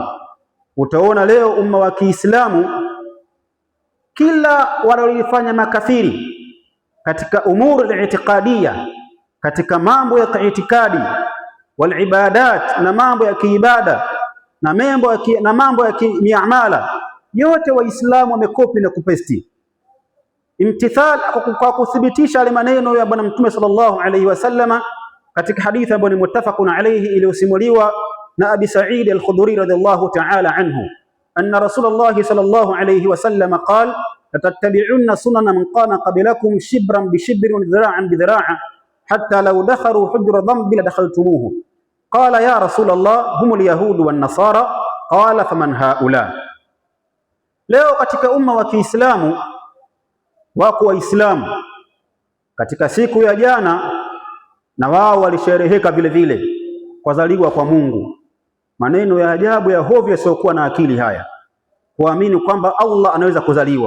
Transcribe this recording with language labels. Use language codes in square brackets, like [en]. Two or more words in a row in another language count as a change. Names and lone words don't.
[sw] Utaona leo umma wa Kiislamu kila wanalofanya makafiri katika [ar] الأمور الاعتقادية, [sw] katika mambo ya kiitikadi, [ar] والعبادات, [sw] na mambo ya kiibada, na mambo ya miamala, yote Waislamu wamekopi na kupesti. Imtithal kwa kuthibitisha yale maneno ya bwana Mtume [ar] صلى الله عليه وسلم [sw] katika hadithi ambayo ni [ar] متفق عليه [sw] iliyosimuliwa na [ar] Abi Sa'id al-Khudri رضي الله تعالى عنه أن رسول الله صلى الله عليه وسلم قال لتتبعن سنن من كان قبلكم شبرا بشبر وذراعا بذراع حتى لو دخلوا جحر ضب لدخلتموه. قال يا رسول الله هم اليهود والنصارى. قال فمن هؤلاء. [sw] Leo katika umma wa Kiislamu wako Waislamu katika siku ya jana, na wao walishereheka vile vile kwa zaliwa kwa Mungu. Maneno ya ajabu ya hovyo yasiokuwa na akili haya, kuamini kwamba Allah anaweza kuzaliwa.